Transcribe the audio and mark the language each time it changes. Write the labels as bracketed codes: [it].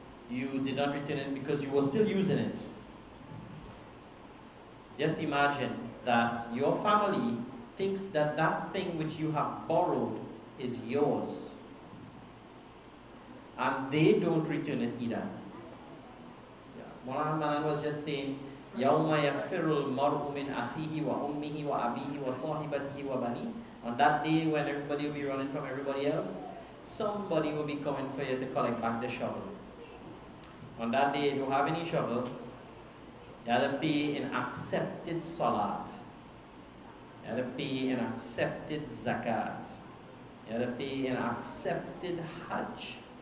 [en] you did not return it because you were still using it. Just imagine that your family thinks that that thing which you have borrowed is yours, and they don't return it either. One man was just saying, [ar] يَوْمَ يَفِرُّ الْمَرْءُ مِنْ أَخِيهِ وَأُمِّهِ وَأَبِيهِ وَصَاحِبَتِهِ وَبَنِيهِ. [en] On that day when everybody will be running from everybody else, somebody will be coming for you to collect back the shovel. On that day, if you don't have any shovel, you have to pay an accepted salat. You have to pay an accepted zakat. You have to pay an accepted hajj.